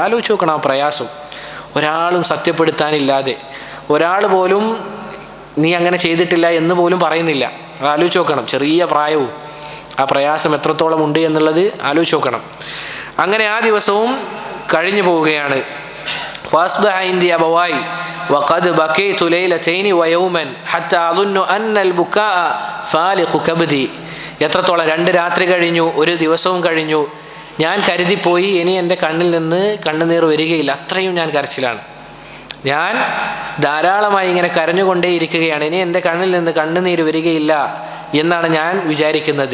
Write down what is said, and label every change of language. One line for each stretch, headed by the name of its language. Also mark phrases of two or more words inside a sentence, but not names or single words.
Malayalam: ആലോചിച്ച് നോക്കണം ആ പ്രയാസം. ഒരാളും സത്യപ്പെടുത്താനില്ലാതെ, ഒരാൾ പോലും നീ അങ്ങനെ ചെയ്തിട്ടില്ല എന്ന് പോലും പറയുന്നില്ല. ആലോചിച്ച് നോക്കണം. ചെറിയ പ്രായവും ആ പ്രയാസം എത്രത്തോളം ഉണ്ട് എന്നുള്ളത് ആലോചിച്ച് നോക്കണം. അങ്ങനെ ആ ദിവസവും കഴിഞ്ഞു പോവുകയാണ്.
Arabic: فأصبح عندي أبواي وقد بكيت ليلتين ويوما حتى أظن أن البكاء فالق كبدي.
Malayalam: എത്രത്തോളം? 2 രാത്രി കഴിഞ്ഞു, ഒരു ദിവസവും കഴിഞ്ഞു. ഞാൻ കരുതിപ്പോയി ഇനി എൻ്റെ കണ്ണിൽ നിന്ന് കണ്ണുനീർ വരികയില്ല. അത്രയും ഞാൻ കരച്ചിലാണ്. ഞാൻ ധാരാളമായി ഇങ്ങനെ കരഞ്ഞുകൊണ്ടേ ഇരിക്കുകയാണ്. ഇനി എൻ്റെ കണ്ണിൽ നിന്ന് കണ്ണുനീർ വരികയില്ല എന്നാണ് ഞാൻ വിചാരിക്കുന്നത്.